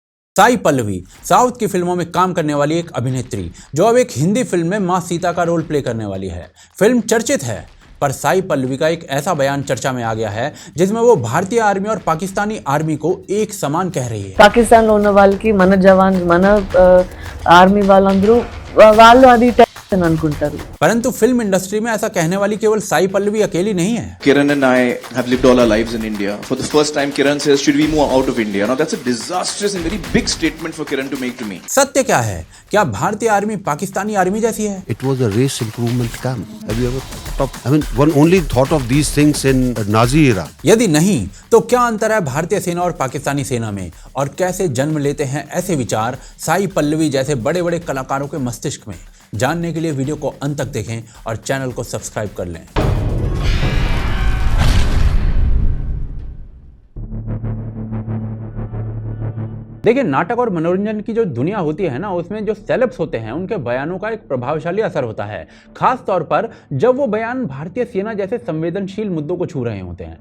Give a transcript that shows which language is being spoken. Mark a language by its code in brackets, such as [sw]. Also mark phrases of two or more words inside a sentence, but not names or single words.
[hi] साई पल्लवी साउथ की फिल्मों में काम करने वाली एक अभिनेत्री जो अब एक हिंदी फिल्म में मां सीता का रोल प्ले करने वाली है। फिल्म चर्चित है, पर साई पल्लवी का एक ऐसा बयान चर्चा में आ गया है जिसमें वो भारतीय आर्मी और पाकिस्तानी आर्मी को एक समान कह रही है। [te] పాకిస్తాన్ లో ఉన్న వాళ్ళకి మన జవాన్ మన ఆర్మీ వాళ్ళందరూ వాళ్ళు అది టెర్రరిస్ట్ అని అనుకుంటారు। [hi] परंतु फिल्म इंडस्ट्री में ऐसा कहने वाली केवल साई पल्लवी अकेली नहीं है। [en] Kiran and I have lived all our lives in India. For the first time, Kiran says, "Should we move out of India?" Now that's a disastrous and very big statement for Kiran to make to me. [hi] सत्य क्या है? क्या भारतीय आर्मी पाकिस्तानी आर्मी जैसी है? [en] It was a race improvement camp. Have you ever thought of? I mean, one only thought of these things in Nazi era. [hi] यदि नहीं तो क्या अंतर है भारतीय सेना और पाकिस्तानी सेना में, और कैसे जन्म लेते हैं ऐसे विचार साई पल्लवी जैसे बड़े बड़े कलाकारों के मस्तिष्क में? जानने के लिए वीडियो को अंत तक देखें और चैनल को सब्सक्राइब कर लें। देखिए, नाटक और मनोरंजन की जो दुनिया होती है ना, उसमें जो सेलेब्स होते हैं उनके बयानों का एक प्रभावशाली असर होता है, खास तौर पर जब वो बयान भारतीय सेना जैसे संवेदनशील मुद्दों को छू रहे होते हैं।